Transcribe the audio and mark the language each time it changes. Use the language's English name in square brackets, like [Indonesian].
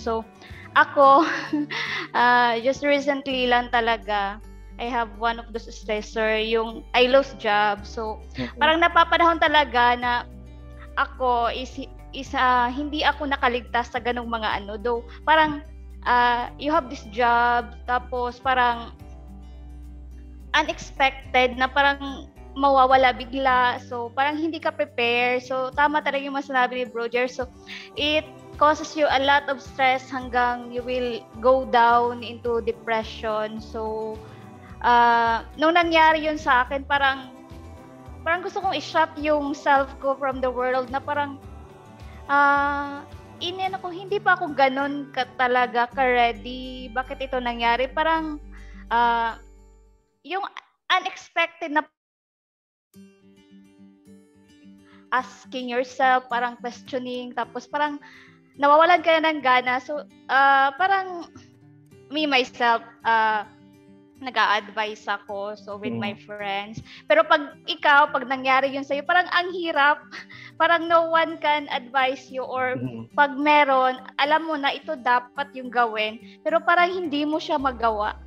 [English] So ako, just recently lang talaga, I have one of those stressor, yung I lost job. [Filipino] So, parang napapanahon talaga na ako is hindi ako nakaligtas sa ganung mga though. Parang [English] you have this job, [Filipino] tapos parang unexpected na parang mawawala bigla. So, parang hindi ka prepare. So, tama talaga yung sinabi ni Roger. [English] So, it causes you a lot of stress hanggang you will go down into depression. [Filipino] So, nung nangyari yun sa akin, parang gusto kong i-shut yung self ko from the world na parang hindi pa ako ganun talaga ka-ready. Bakit ito nangyari? Parang yung unexpected na asking yourself, parang questioning, tapos parang nawawalan ka na ng gana. [English] So, parang me, myself, nag-a-advise ako with my friends. [Filipino] Pero pag nangyari yun sa'yo, parang ang hirap. Parang [English] no one can advise you [Filipino] or pag meron, alam mo na ito dapat yung gawin. Pero parang hindi mo siya magawa.